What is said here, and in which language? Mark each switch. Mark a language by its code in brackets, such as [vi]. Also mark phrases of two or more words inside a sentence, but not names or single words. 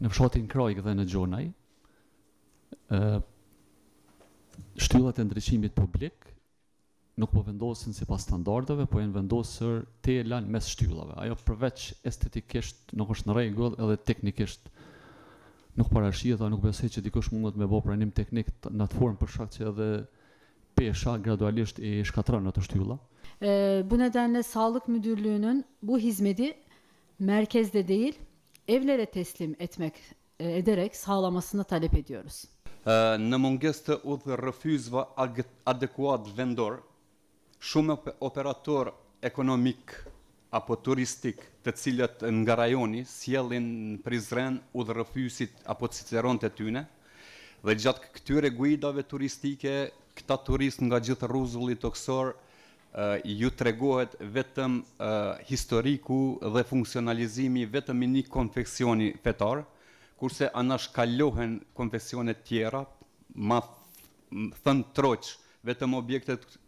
[sq] Në fshatin Krajk dhe në Gjonaj, shtyllat e ndriçimit publik nuk po vendosen sipas standardeve, po janë vendosur tela mes shtyllave. Ajo përveç estetikisht nuk është në rregull, edhe teknikisht nuk parashihet, nuk besoj që dikush mundet me bë pranim teknik në atë formë për shkak që edhe pesha gradualisht i shkatron ato shtylla. [tr] Bu nedenle Sağlık Müdürlüğü'nün bu hizmeti merkezde değil, evlere teslim ederek sağlamasını talep ediyoruz. [sq] Në mungesë të udhërrëfyesve adekuat vendor, shumë operator ekonomik apo turistik të cilët nga rajoni sjellin në Prizren udhërrëfyesit apo ciceron të tyne, dhe gjatë këtyre guidave turistike, këta turist nga gjithë rruzulli toksor ju tregohet vetëm historiku dhe funksionalizimi vetëm i një konfeksioni fetar, kurse anashkallohen konfesionet tjera, ma thënë troq, vetëm objektet